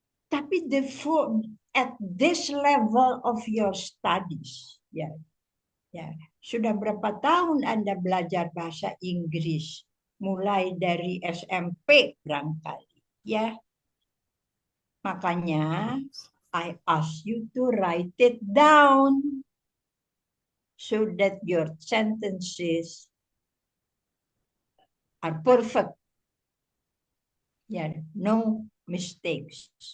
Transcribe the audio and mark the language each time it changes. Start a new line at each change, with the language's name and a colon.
Indonesian: Tapi
English: at this level of your studies, yeah.
Indonesian: Sudah berapa tahun Anda belajar bahasa Inggris? Mulai dari SMP barangkali, ya. Makanya
English: I ask you to write it down so that your sentences are perfect. Yeah, no mistakes.